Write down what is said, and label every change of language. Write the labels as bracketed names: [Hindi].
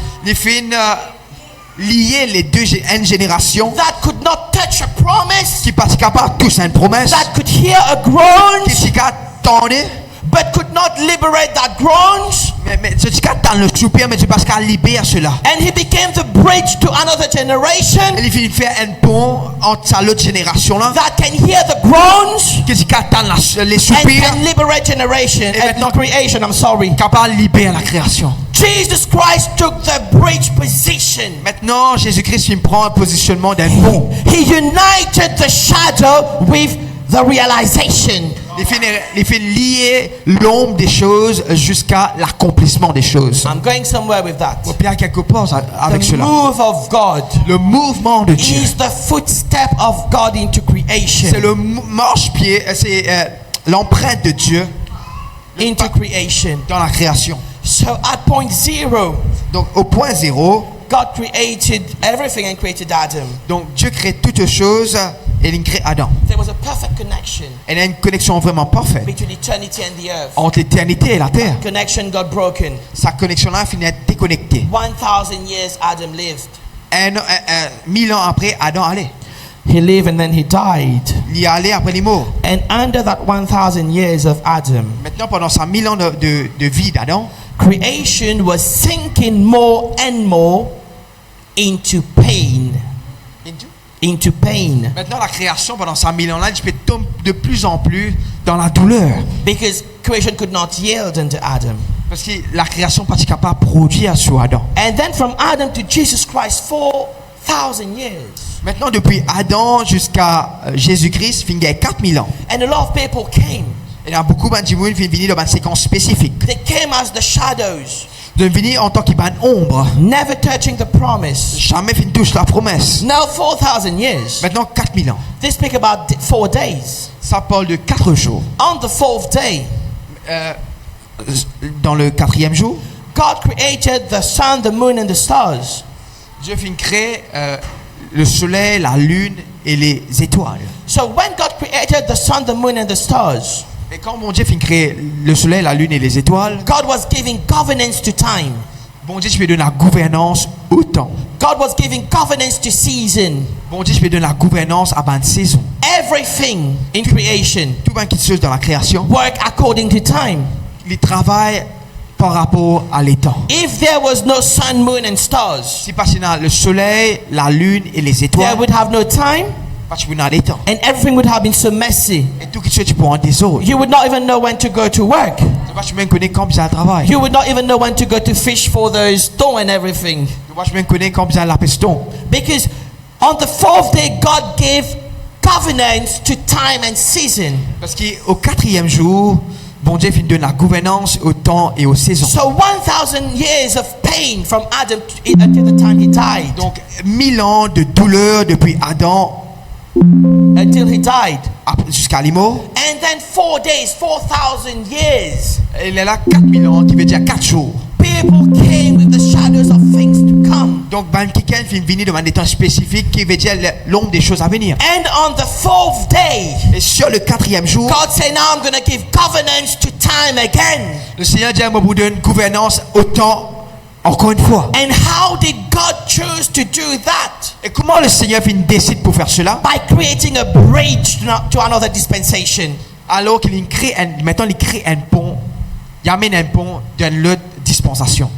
[French] Il fait lier les une génération [English] that could not touch a promise, [French] qui pas capable de toucher une promesse, [English] that could hear a groan, [French] qui est capable d'entendre, [English] but could not liberate that groans. [French] mais ce qui est capable dans le soupir, mais tu pas capable de libérer cela. [English] And he became the bridge to another generation [French] Il finit de faire un pont entre sa l'autre génération là, [English] that can hear the groans [French] qui est capable d'entendre les [English] and [French] soupirs, [English] can liberate generation and [French] maintenant- [English] creation. I'm sorry. [French] capable de libérer la création. [English] Jesus Christ took the bridge position. [French] Maintenant, Jésus-Christ il prend un positionnement d'un pont. [English] He united the shadow with the realization. [French] Il fait lier l'ombre des choses jusqu'à l'accomplissement des choses. [English] I'm going somewhere with that. [French] Au pire, quelque part avec [English] The [French] cela. [English] move of God [French] Le mouvement de Dieu. [English] is the footstep of God into creation. [French] C'est le marche-pied, c'est l'empreinte de Dieu [English] Into creation. [French] dans la création. [English] So at point zero, [French] Donc au point zéro, [English] God created everything and created Adam. [French] donc Dieu crée toutes choses et il crée Adam. [English] There was a perfect connection [French] Elle a une connexion vraiment parfaite [English] between eternity and the earth. [French] entre l'éternité et la terre. [English] Connection got broken. [French] Sa connexion-là finit d'être déconnectée. [English] 1,000 years Adam lived. [French] 1000 ans après, Adam allait. [English] He lived and then he died. [French] Il y allait après les morts. [English] And under that 1,000 years of Adam, [French] Maintenant, pendant ces 1000 ans de vie d'Adam, [English] creation was sinking more and more into pain. Into pain. [French] maintenant la création pendant ces 1000 ans-là, je peux tomber de plus en plus dans la douleur. [English] Because creation could not yield unto Adam. [French] Parce que la création n'est pas capable de produire sur Adam. [English] And then from Adam to Jesus Christ, 4,000 years. [French] Maintenant, depuis Adam jusqu'à Jésus-Christ, il y a 4000 ans. [English] And a lot of people came. [French] Il y a beaucoup de gens qui viennent venir dans une séquence spécifique. [English] They came as the shadows, [French] De venir en tant qu'il y a une ombre. [English] never touching the promise. [French] Jamais fin touche la promesse. [English] Now 4,000 years. [French] Maintenant, 4000 ans. [English] They speak about 4 days. [French] Ça parle de 4 jours. [English] On the 4th day, [French] Dans le 4e jour, [English] God created the sun, the moon, and the stars. [French] Dieu fin créer le soleil, la lune et les étoiles. [English] So when God created the sun, the moon, and the stars, [French] Et quand mon Dieu fin créer le soleil, la lune et les étoiles, [English] God was giving governance to time. [French] bon Dieu, je peux donner la gouvernance au temps. [English] God was giving governance to season. [French] Bon Dieu, je peux donner la gouvernance à une saison. [English] Everything in creation [French] Tout le monde qui se chose dans la création, [English] work according to time. [French] il travaille par rapport à l'état. [English] If there was no sun, moon, and stars, [French] Si pas sinon le soleil, la lune et les [English] there [French] étoiles, [English] would have no time, [French] pas tu n'as l'état. [English] and everything would have been so messy. [French] Et tout qui se tu peux en désordre. [English] You would not even know when to go to work. [French] Tu vas même connaître comme ça travaille. [English] You would not even know when to go to fish for those thorn and everything. [French] Tu vas même connaître comme ça la peston. [English] Because on the 4th day, God gave governance to time and season. [French] Parce qu'au 4e jour, bon Dieu finit de la gouvernance au temps et aux saisons. [English] So 1,000 years of pain from Adam until the time he died. [French] Donc 1000 ans de douleur depuis Adam [English] Until he died. [French] jusqu'à les morts. [English] And then 4 days, 4,000 years. [French] Il est là 4000 ans, qui veut dire 4 jours. [English] People came with the shadows of things to come. [French] Donc quelqu'un finit venir devant des temps spécifiques qui veut dire l'ombre des choses à venir. [English] And on the 4th day, [French] Et sur le 4e jour, [English] God said, now I'm going to give governance to time again. [French] le Seigneur dit, moi vous donne gouvernance au temps encore une fois. [English] And how did God choose to do that? [French] Et comment le Seigneur décide pour faire cela? [English] By creating a bridge to another dispensation. [French] Alors qu'il crée maintenant il crée un pont, il amène un pont d'une autre dispensation